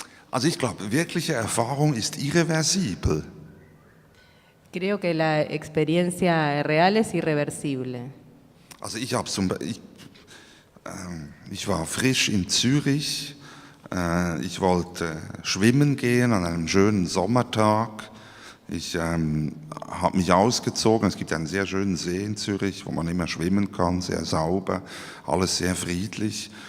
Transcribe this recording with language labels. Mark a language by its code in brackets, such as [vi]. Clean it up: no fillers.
[de] Also ich glaube, wirkliche Erfahrung ist irreversibel. [es] Creo que la experiencia real es irreversible. [de] Also ich war frisch in Zürich, ich wollte schwimmen gehen an einem schönen Sommertag. Ich habe mich ausgezogen, es gibt einen sehr schönen See in Zürich, wo man immer schwimmen kann, sehr sauber, alles sehr friedlich.